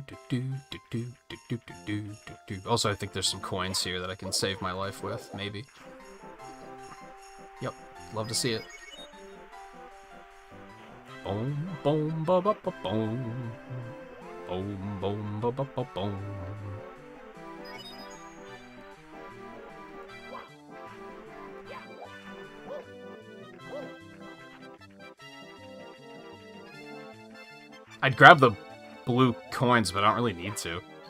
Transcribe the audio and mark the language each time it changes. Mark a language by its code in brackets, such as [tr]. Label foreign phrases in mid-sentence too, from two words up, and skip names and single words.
[en] Also, I think there's some coins here that I can save my life with, maybe. Love to see it. Boom, boom, ba ba ba boom. Boom, boom, ba ba ba boom. I'd grab the blue coins, but I don't really need to.